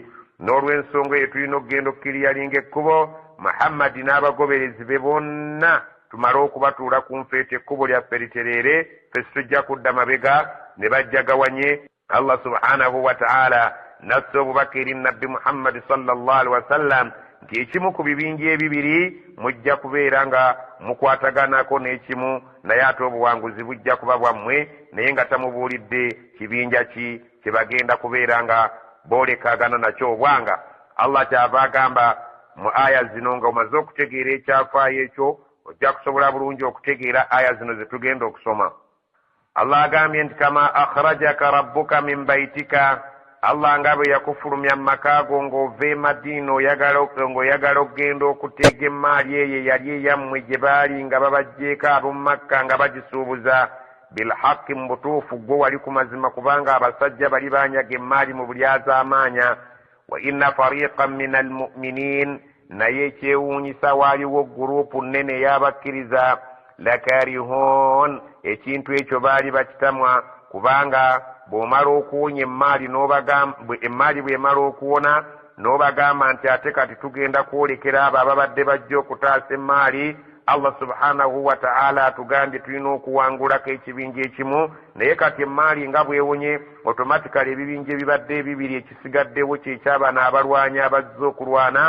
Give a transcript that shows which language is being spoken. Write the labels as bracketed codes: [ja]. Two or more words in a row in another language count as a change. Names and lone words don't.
[lg] N'olw'ensonga eyo tulina okugenda okkiriyalinga ekkubo Muhammadi n'abagoberezi be bonna tumale okubatuula ku nfeete ekkubo lyaffe litereere, ffe situjja kudda mabega. Ne bajjagawanye. Allah [ar] سبحانه وتعالى [lg] nassa obubaka eri Nabbi Muhammad [ar] صلى الله عليه وسلم [lg] nti ekimu ku bibinja ebibiri mujja kubeera nga mukwataganako n'ekimu, naye ate obuwanguzi bujja kuba bwammwe, naye nga tamubuulidde kibinja ki kye bagenda kubeera nga boolekagana nakyo obwanga. Allah kyava agamba mu aya zino nga omaze okutegeera ekyafaayo ekyo, ojja kusobola bulungi okutegeera aya zino ze tugenda okusoma. Allah agambye nti [ar] كما أخرجك ربك من بيتك, [lg] Allah nga bwe yakufulumya mu maka go ng'ova e Madiina ng'oyagala okugenda okuteega emmaali eyo yali eyammwe gye baali nga babaggyeko ab'omu Makka nga bagisuubuza, bilhaqi mu butuufu gwe wali ku mazima, kubanga abasajja bali banyaga emmaali mu bulyazaamaanya. [ar] وإن فريقا من المؤمنين, [lg] naye ekyewuunyisa waaliwo guruupu nnene ey'abakkiriza, lakarihun, ekintu ekyo baali bakitamwa, kubanga bw'omala okuwonya emmaali bw'emala okuwona n'obagamba nti ate kati tugenda kwolekera abo ababadde bajja okutaasa emmaali, Allah [ar] سبحانه وتعالى [lg] atugambye tulina okuwangulako ekibinja ekimu, naye kati emmaali nga bwewonye automatically ebibinja ebibadde ebibiri ekisigaddewo kyekyabana abalwanyi abazze okulwana.